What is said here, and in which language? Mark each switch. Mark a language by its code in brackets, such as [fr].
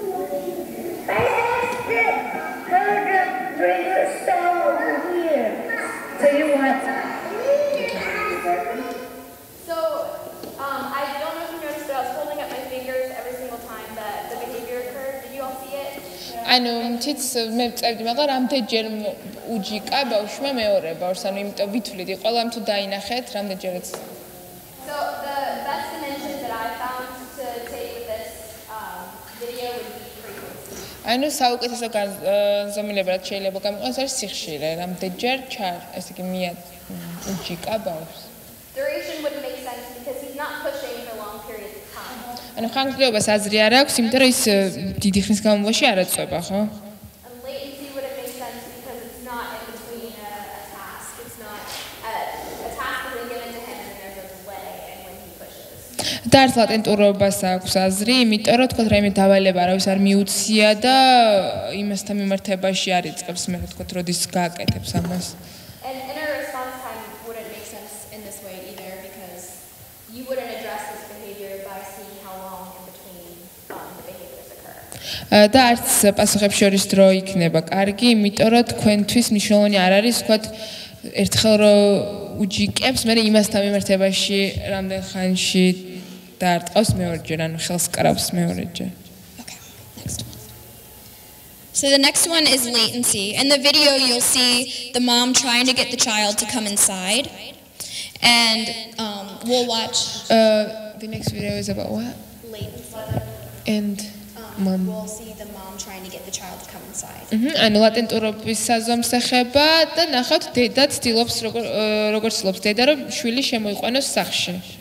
[en] I asked her to bring her stone over here. So you want... So, I don't know if you noticed, but I was holding up my fingers every single time that the behavior occurred. Did you all see it? [ka] ანუ თიც მე წევდი, მაგრამ რამდენჯერ უჯიკა ბავშვმა მეორე ბავშვს, ანუ იმიტომ ვითვლიდი, ყველამ თუ დაინახეთ, რამდენჯერაც. [en] So, the best dimension that I found to take with this video would be frequency. [ka] ანუ საუკეთესო განზომილება რაც შეიძლება გამოიყენოს არის სიხშირე, რამდენჯერ ესე იგი მია უჯიკა ბავშვს. [en] Duration wouldn't make sense because he's not pushing for long periods of time. [ka] ანუ ხანგრძლივობას აზრი არ აქვს, იმიტომ რომ ის დიდი ხნის განმავლობაში არ აწვება, ხო? [en] And latency wouldn't make sense because it's not in between a task. It's not a task isn't given to him and there's a delay and when he pushes. [ka] და არც ლატენტურობას აქვს აზრი, იმიტომ რომ თქვა რაიმე დავალება არავის არ მიუცია და იმასთან მიმართებაში არ იწყებს მე თქვა როდის გააკეთებს ამას. [en] And inner response time wouldn't make sense in this way either because you wouldn't address this behavior by seeing how long in between the behaviors occur. [ka] და არც პასუხებს შორის დრო იქნება კარგი, იმიტომ რომ თქვენთვის მნიშვნელოვანი არ არის თქვა ერთხელ რომ უჯიკებს, მე იმასთან მიმართებაში რამდენ ხანში დაარტყავს მეორეჯერ, ანუ ხელს კრავს მეორეჯერ. [en] Okay, next one. So the next one is latency. In the video, you'll see the mom trying to get the child to come inside, and we'll watch. The next video is about what? Latency. And mom. We'll see the mom trying to get the child to come inside. [ka] ანუ ლატენტურობის საზომს ეხება და ნახავთ დედა ცდილობს როგორ ცდილობს დედა რომ შვილი შემოიყვანოს სახლში.